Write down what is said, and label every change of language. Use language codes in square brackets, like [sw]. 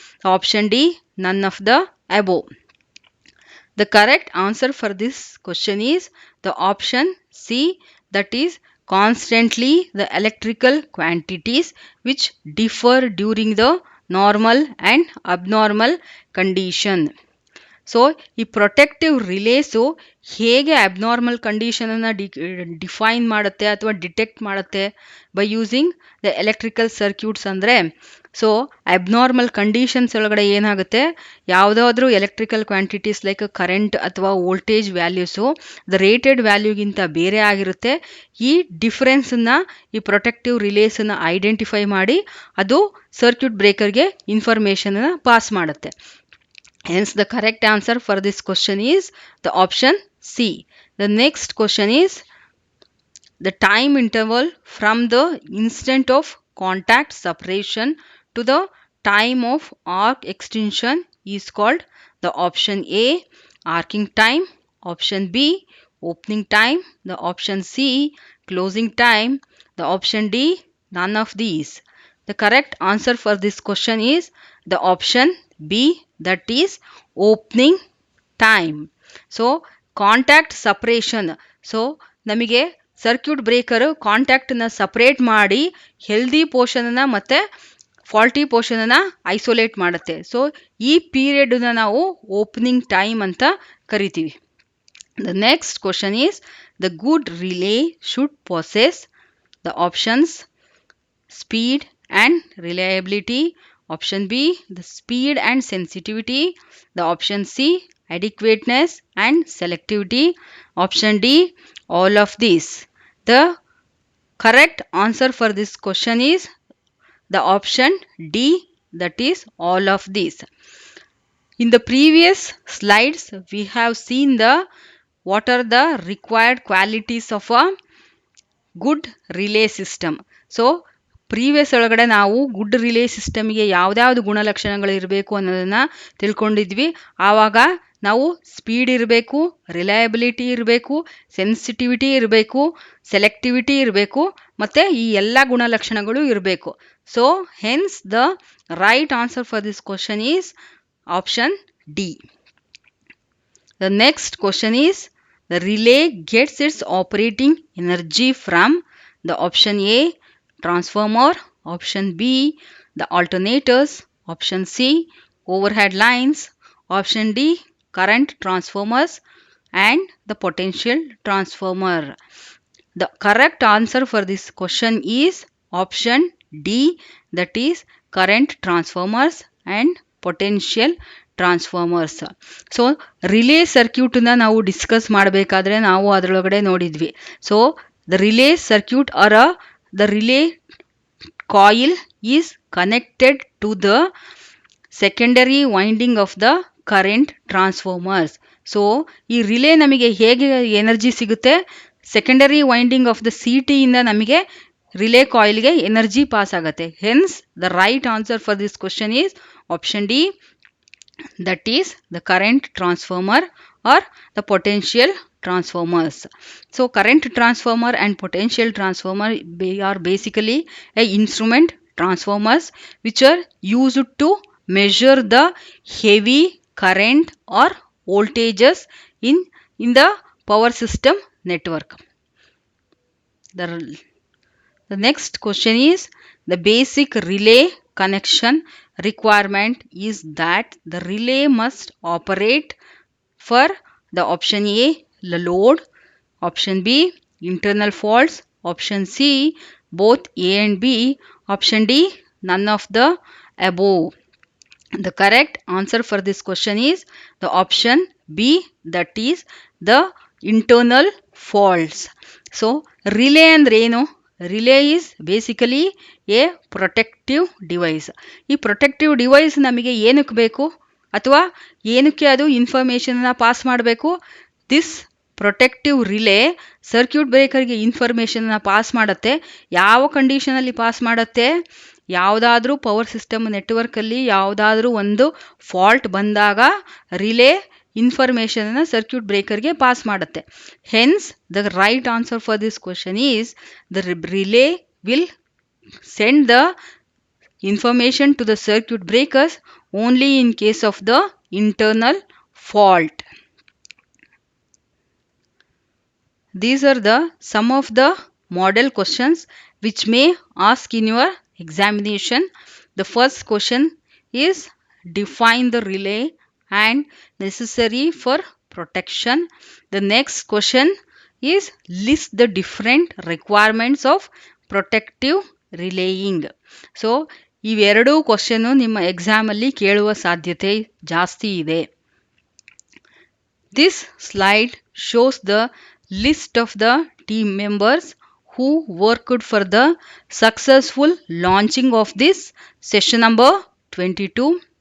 [en] Option D, none of the above. The correct answer for this question is the option C, that is constantly the electrical quantities which differ during the normal and abnormal condition. [kn] So ಈ protective ರಿಲೇಸು ಹೇಗೆ abnormal ಕಂಡೀಷನನ್ನು define ಮಾಡುತ್ತೆ ಅಥವಾ detect ಮಾಡುತ್ತೆ [en] by using the electrical circuits [kn] ಅಂದರೆ, so abnormal conditions ಒಳಗಡೆ ಏನಾಗುತ್ತೆ, ಯಾವುದಾದ್ರೂ electrical quantities like current ಅಥವಾ ವೋಲ್ಟೇಜ್ ವ್ಯಾಲ್ಯೂಸು ದ ರೇಟೆಡ್ ವ್ಯಾಲ್ಯೂಗಿಂತ ಬೇರೆ ಆಗಿರುತ್ತೆ. ಈ ಡಿಫರೆನ್ಸನ್ನು ಈ ಪ್ರೊಟೆಕ್ಟಿವ್ ರಿಲೇಸನ್ನು ಐಡೆಂಟಿಫೈ ಮಾಡಿ ಅದು ಸರ್ಕ್ಯೂಟ್ ಬ್ರೇಕರ್ಗೆ ಇನ್ಫಾರ್ಮೇಷನನ್ನು ಪಾಸ್ ಮಾಡುತ್ತೆ. [en] Hence, the correct answer for this question is the option C. The next question is, the time interval from the instant of contact separation to the time of arc extinction is called the option A, arcing time, option B, opening time, the option C, closing time, the option D, none of these. The correct answer for this question is the option B, that is opening time. [kn] So contact separation, so ನಮಗೆ circuit breaker ಕಾಂಟ್ಯಾಕ್ಟನ್ನು separate ಮಾಡಿ healthy ಪೋರ್ಷನನ್ನು ಮತ್ತು faulty ಪೋರ್ಷನನ್ನು isolate ಮಾಡುತ್ತೆ. So ಈ ಪೀರಿಯಡನ್ನು ನಾವು opening time ಅಂತ ಕರಿತೀವಿ. [en] The next question is, the good relay should possess the options speed and reliability. Option B, the speed and sensitivity. The option C, adequateness and selectivity. Option D, all of these. The correct answer for this question is the option D, that is all of these. In the previous slides, we have seen what are the required qualities of a good relay system. [kn] So previous ಒಳಗಡೆ ನಾವು good relay ಸಿಸ್ಟಮ್ಗೆ ಯಾವುದ್ಯಾವುದು ಗುಣಲಕ್ಷಣಗಳು ಇರಬೇಕು ಅನ್ನೋದನ್ನು ತಿಳ್ಕೊಂಡಿದ್ವಿ. ಆವಾಗ ನಾವು speed ಇರಬೇಕು, reliability ಇರಬೇಕು, ಸೆನ್ಸಿಟಿವಿಟಿ ಇರಬೇಕು, ಸೆಲೆಕ್ಟಿವಿಟಿ ಇರಬೇಕು, ಮತ್ತು ಈ ಎಲ್ಲ ಗುಣಲಕ್ಷಣಗಳು ಇರಬೇಕು. [en] So hence the right answer for this question is option D. The next question is, the relay gets its operating energy from the option A, transformer, option B, the alternators, option C, overhead lines, option D, current transformers, and the potential transformer. The correct answer for this question is option D, that is current transformers and potential transformers. [kn] So relay ಸರ್ಕ್ಯೂಟನ್ನ ನಾವು discuss ಮಾಡಬೇಕಾದ್ರೆ ನಾವು ಅದರೊಳಗಡೆ ನೋಡಿದ್ವಿ. [en] ಸೊ the relay circuit or the relay coil is connected to the secondary winding of the current transformers. [kn] So ಈ relay ನಮಗೆ ಹೇಗೆ energy ಸಿಗುತ್ತೆ, [en] secondary winding of the [kn] C ಟಿಯಿಂದ ನಮಗೆ ರಿಲೇ ಕಾಯಿಲ್ಗೆ ಎನರ್ಜಿ ಪಾಸ್ ಆಗುತ್ತೆ. [en] Hence the right answer for this question is option D, that is the current transformer or the potential transformers. So current transformer and potential transformer are basically a instrument transformers which are used to measure the heavy current or voltages in the power system network. The next question is, the basic relay connection requirement is that the relay must operate for the option A, the load, option B, internal faults, option C, both A and B, option D, none of the above. The correct answer for this question is the option B, that is the internal faults. [kn] So relay ಅಂದ್ರೆ ಏನು? [en] Relay is basically a protective device. [kn] ಈ protective device ನಮಗೆ ಏನಕ್ಕೆ ಬೇಕು ಅಥವಾ ಏನಕ್ಕೆ ಅದು ಇನ್ಫಾರ್ಮೇಷನ್ನ pass ಮಾಡಬೇಕು? This protective relay circuit ಬ್ರೇಕರ್ಗೆ ಇನ್ಫಾರ್ಮೇಷನ್ನ pass ಮಾಡುತ್ತೆ. ಯಾವ ಕಂಡೀಷನಲ್ಲಿ ಪಾಸ್ ಮಾಡುತ್ತೆ? ಯಾವುದಾದ್ರೂ ಪವರ್ ಸಿಸ್ಟಮ್ ನೆಟ್ವರ್ಕಲ್ಲಿ ಯಾವುದಾದ್ರೂ ಒಂದು ಫಾಲ್ಟ್ ಬಂದಾಗ ರಿಲೇ ಇನ್ಫಾರ್ಮೇಷನನ್ನು ಸರ್ಕ್ಯೂಟ್ ಬ್ರೇಕರ್ಗೆ ಪಾಸ್ ಮಾಡುತ್ತೆ. [en] Hence the right answer for this question is the relay will send the information to the circuit breakers only in case of the internal fault. These are some of the model questions which may ask in your examination. The first question is, define the relay and necessary for protection. The next question is, list the different requirements of protective relaying. [kn] So ಇವೆರಡೂ question ನಿಮ್ಮ ಎಕ್ಸಾಮಲ್ಲಿ ಕೇಳುವ ಸಾಧ್ಯತೆ ಜಾಸ್ತಿ ಇದೆ. [en] This slide shows the list of the team members who worked for the successful launching of this session number 22.